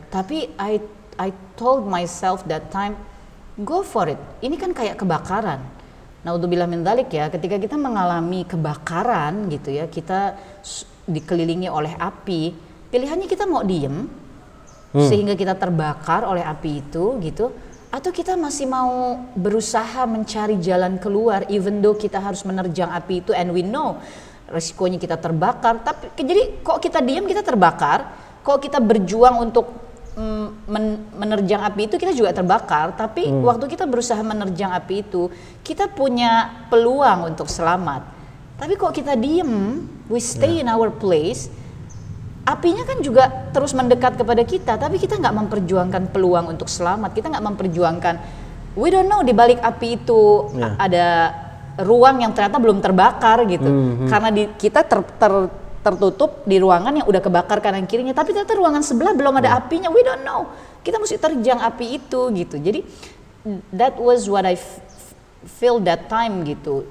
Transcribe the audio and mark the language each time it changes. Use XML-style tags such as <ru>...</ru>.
<en>Tapi I told myself that time, go for it.</en> <id>Ini kan kayak kebakaran. Naudzubillah min dzalik ya, ketika kita mengalami kebakaran gitu ya, kita dikelilingi oleh api, pilihannya kita mau diem sehingga kita terbakar oleh api itu gitu, atau kita masih mau berusaha mencari jalan keluar even though kita harus menerjang api itu,</id> <en>and we know</en> <id>resikonya kita terbakar. Tapi jadi kok kita diam kita terbakar, kok kita berjuang untuk menerjang api itu kita juga terbakar. Tapi waktu kita berusaha menerjang api itu, kita punya peluang untuk selamat. Tapi kok kita diem,</id> <en>we stay in our place,</en> <id>apinya kan juga terus mendekat kepada kita, tapi kita nggak memperjuangkan peluang untuk selamat. Kita nggak memperjuangkan,</id> <en>we don't know</en> <id>di balik api itu ada ruang yang ternyata belum terbakar gitu. Karena kita tertutup di ruangan yang udah kebakar kanan kirinya, tapi ternyata ruangan sebelah belum ada apinya,</id> <en>we don't know.</en> <id>Kita mesti terjang api itu gitu.</id> <en>Jadi that was what I feel that time gitu.</en>